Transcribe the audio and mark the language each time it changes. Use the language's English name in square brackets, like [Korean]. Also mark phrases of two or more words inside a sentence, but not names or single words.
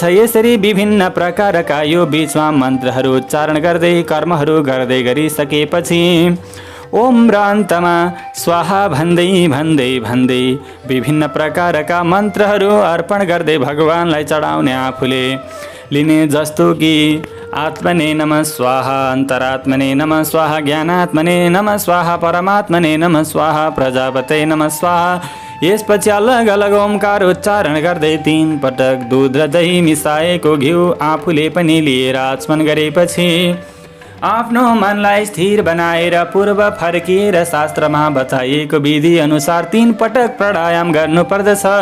[Nepali] यसरी विभिन्न प्रकारका यो बीचमा मन्त्रहरू उच्चारण गर्दै कर्महरू गर्दै गरिसकेपछि ओम र अन्तमा स्वाहा भन्दै भन्दै भन्दै विभिन्न प्रकारका मन्त्रहरू अर्पण गर्दै भगवानलाई चढाउने आफूले लिने, जस्तो कि [Sanskrit] आत्मने नमः स्वाहा, अन्तरात्मने नमः स्वाहा, [Nepali] ज्ञानात्मने नमः स्वाहा, परमात्मने नमः स्वाहा, प्रजापते नमः स्वाहा। यसपछि अलग अलग ओमकार उच्चारण गर्दै 3 पटक दुध र दही मिसाएको घिउ आफूले पनि लिएर आचमन गरेपछि आफ्नो मनलाई स्थिर बनाएर पूर्व फर्किएर शास्त्रमा बताइएको विधि अनुसार 3 पटक प्राणायाम गर्नुपर्दछ।